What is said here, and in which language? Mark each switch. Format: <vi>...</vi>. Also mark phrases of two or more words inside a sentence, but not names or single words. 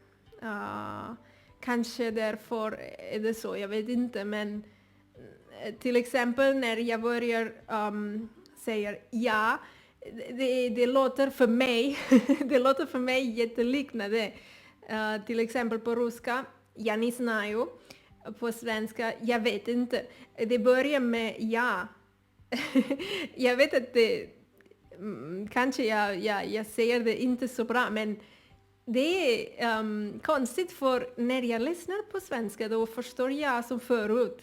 <sv>Kanske därför är det så, jag vet inte. Men till exempel när jag börjar säga ja, det låter för mig det låter för mig jätteliknande. Till exempel på ryska,</sv> <ru>я не знаю.</ru> <sv>På svenska, jag vet inte. Det börjar med ja. Jag vet att det kanske jag säger det inte så bra, men det är konstigt, för när jag lyssnar på svenska då förstår jag som förut.</sv>